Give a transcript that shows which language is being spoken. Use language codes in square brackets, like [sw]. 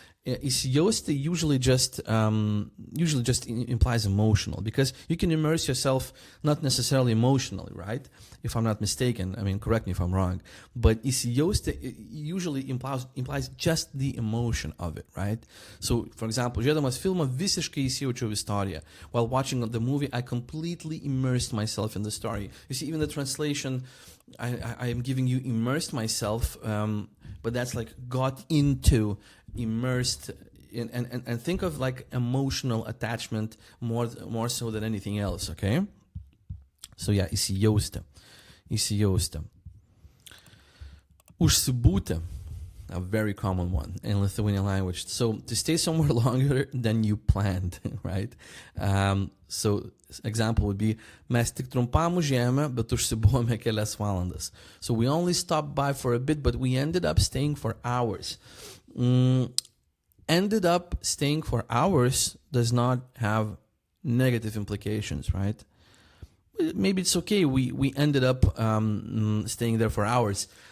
[en] Įsijausti usually just implies emotional, because you can immerse yourself not necessarily emotionally, right? If I'm not mistaken, I mean, correct me if I'm wrong, but įsijausti usually implies just the emotion of it, right? So, for example, [lt] žiūrėdamas filmą visiškai įsijaučiau istoriją. [en] While watching the movie, I completely immersed myself in the story. You see, even the translation, I am giving you immersed myself, but that's like got into, immersed in, and think of like emotional attachment more so than anything else, okay? So yeah, įsijausti. Užsibūti, a very common one in Lithuanian language. So to stay somewhere longer than you planned, right? So example would be, [lt] mes tik trumpam užėjome, bet užsibuvome kelias valandas. [en] So we only stopped by for a bit, but we ended up staying for hours. Ended up staying for hours does not have negative implications, right? Maybe it's okay, we ended up staying there for hours.